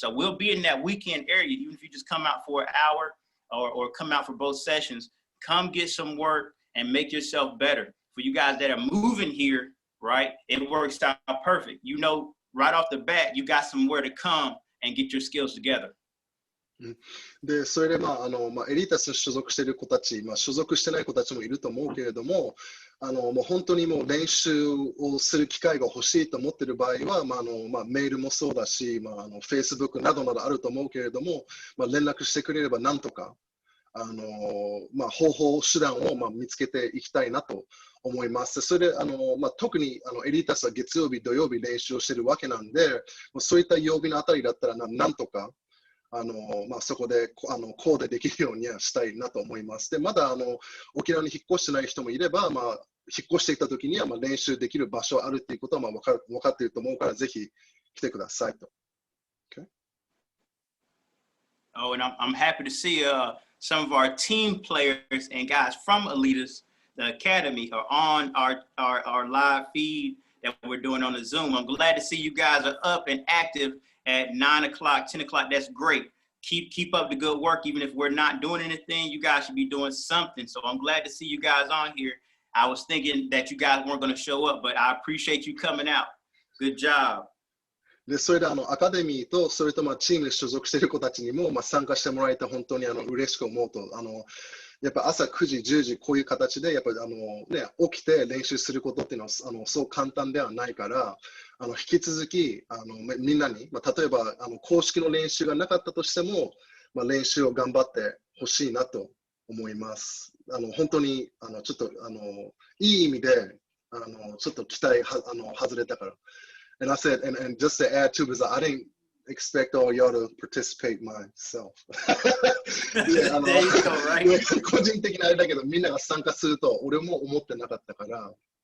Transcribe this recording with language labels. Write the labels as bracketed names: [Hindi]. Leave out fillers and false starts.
[English] So we'll be in that weekend area. Even if you just come out for an hour or come out for both sessions, come get some work and make yourself better. For you guys that are moving here, right, it works out perfect. Right off the bat, you got somewhere to come and get your skills together. [Japanese] でそれでエリータスに所属している子たち、所属してない子たちもいると思うけれども、もう本当にもう練習をする機会が欲しいと思っている場合は、メールもそうだし、Facebook などなどあると思うけれども、連絡してくれればなんとか方法、手段を見つけていきたいなと思います。それで特にエリータスは月曜日、土曜日練習をしているわけなんで、そういった曜日のあたりだったらなんとかそこでコーデできるようにはしたいなと思います。で、まだ沖縄に引っ越してない人もいれば、引っ越してきたときには練習できる場所があるっていうことは分かっていると思うから、ぜひ来てくださいと。 [English] Okay? Oh, and I'm happy to see some of our team players and guys from Elitus, the academy, are on our live feed that we're doing on the Zoom. I'm glad to see you guys are up and active at 9 o'clock, 10 o'clock. That's great. Keep up the good work. Even if we're not doing anything, you guys should be doing something. So I'm glad to see you guys on here. I was thinking that you guys weren't going to show up, but I appreciate you coming out. Good job. [Japanese] で、それでアカデミーと、それとチームに所属している子たちにも参加してもらえて本当に嬉しく思うと、やっぱ朝9時、10時、こういう形で、やっぱり起きて練習することっていうのはそう簡単ではないから、引き続きみんなに、例えば公式の練習がなかったとしても、練習を頑張ってほしいなと思います。本当にちょっといい意味でちょっと期待外れたから。 [English] And I said, and just to add to, because I didn't expect all y'all to participate myself. Yeah, there you go, right? [Japanese] 個人的なあれだけど、みんなが参加すると俺も思ってなかったから。